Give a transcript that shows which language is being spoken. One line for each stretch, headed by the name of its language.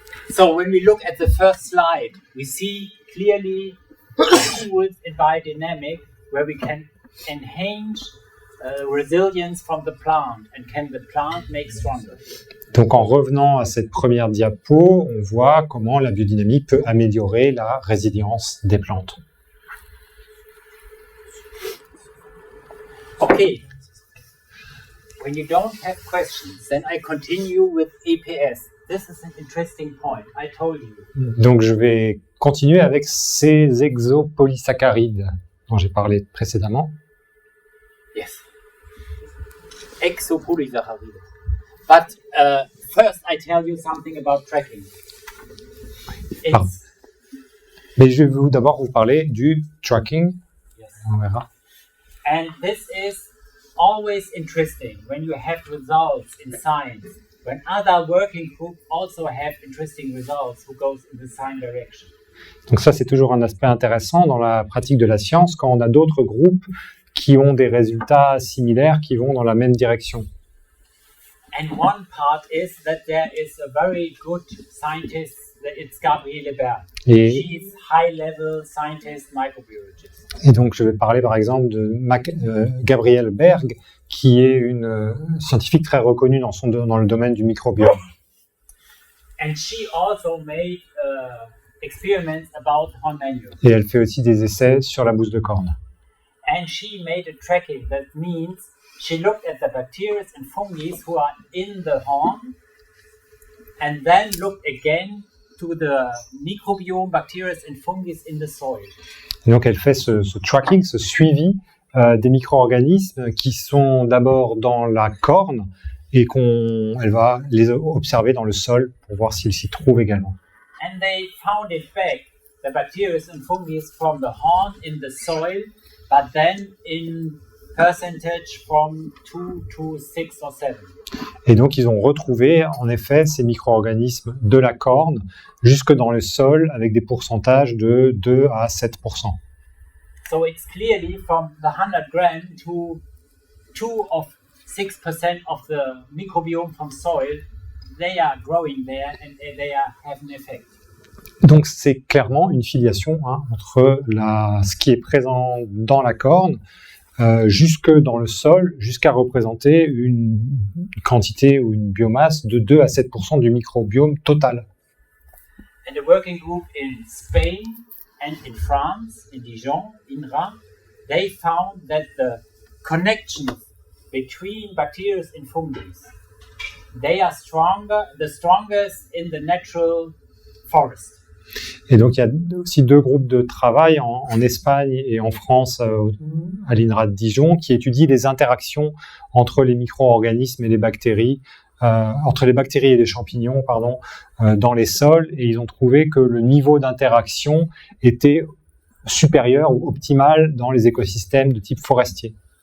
English: So when we look at the first slide, we see clearly tools in biodynamic where we can enhance resilience from the plant and can the plant make stronger.
French: Donc en revenant à cette première diapo, on voit comment la biodynamie peut améliorer la résilience des plantes.
English: Okay. When you don't have questions, then I continue with EPS. This is an interesting point, I told you.
French: Donc je vais continuer avec ces exopolysaccharides dont j'ai parlé précédemment.
English: Yes. Exopolysaccharides. But first I tell you something about tracking.
French: Mais je vais d'abord vous parler du tracking.
English: Yes.
French: On verra.
English: And this is always interesting when you have results in science, when other working groups also have interesting results who goes in the same direction.
French: Donc ça, c'est toujours un aspect intéressant dans la pratique de la science quand on a d'autres groupes qui ont des résultats similaires, qui vont dans la même direction.
English: And one part is that there is a very good scientist, it's Gabriele Berg.
French: Et,
English: She's high-level scientist microbiologist.
French: et donc, je vais parler par exemple de Gabrielle Berg, qui est une scientifique très reconnue dans le domaine du microbiome.
English: And she also made experiments about horn manure.
French: Et elle fait aussi des essais sur la bouse de corne.
English: And she made a tracking. That means she looked at the bacteria and fungi who are in the horn, and then looked again to the microbiome, bacteria and fungi in the soil.
French: Et donc, elle fait ce tracking, ce suivi des micro-organismes qui sont d'abord dans la corne et elle va les observer dans le sol pour voir s'ils s'y trouvent également.
English: And they found it back, the bacteria and fungi from the horn in the soil, but then in percentage from 2 to 6 or 7.
French: Et donc, ils ont retrouvé, en effet, ces micro-organismes de la corne jusque dans le sol avec des pourcentages de 2 à 7%.
English: So it's clearly from the 100 grams to 2 of 6% of the microbiome from soil, they are growing there and they have an effect.
French: Donc, c'est clairement une filiation entre ce qui est présent dans la corne jusque dans le sol, jusqu'à représenter une quantité ou une biomasse de 2 à 7% du microbiome total.
English: And the working group in Spain and in France, in Dijon, INRA, they found that the connections between bacteria and fungi, they are the strongest in the natural forest.
French: Et donc, il y a aussi 2 groupes de travail en Espagne et en France, à l'INRA de Dijon, qui étudient les interactions entre les micro-organismes et les bactéries, entre les bactéries et les champignons, dans les sols. Et ils ont trouvé que le niveau d'interaction était supérieur ou optimal dans les écosystèmes de type forestier.